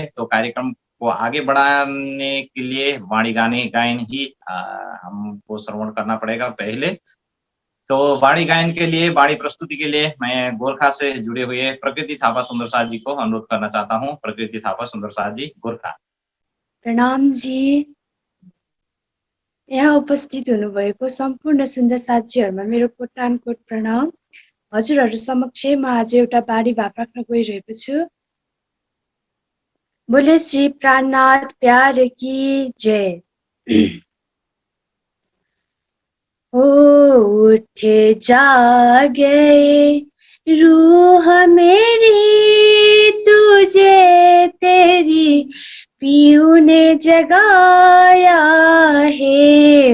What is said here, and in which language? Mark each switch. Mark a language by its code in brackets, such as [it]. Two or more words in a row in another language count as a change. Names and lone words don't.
[hi] तो कार्यक्रम को आगे बढ़ाने के लिए वाणी गाने गायन ही हमको श्रवण करना पड़ेगा पहले। तो वाणी गायन के लिए, वाणी प्रस्तुति के लिए मैं गोरखा से जुड़े हुए प्रकृति थापा सुंदर साथ जी को अनुरोध करना चाहता हूँ। प्रकृति थापा सुंदर साथ जी, गोरखा। प्रणाम जी। [ne] यहाँ उपस्थित हुनुभएको सम्पूर्ण सुन्दर साथीहरूमा मेरो कोटानकोट प्रणाम। हजुरहरू समक्ष म आज एउटा बाणी भाव राख्न गइरहेको छु। [hi] बोले श्री प्राणनाथ प्यार की जय। हो उठे जागे रूह मेरी, तुझे तेरी पीऊ ने जगाया है।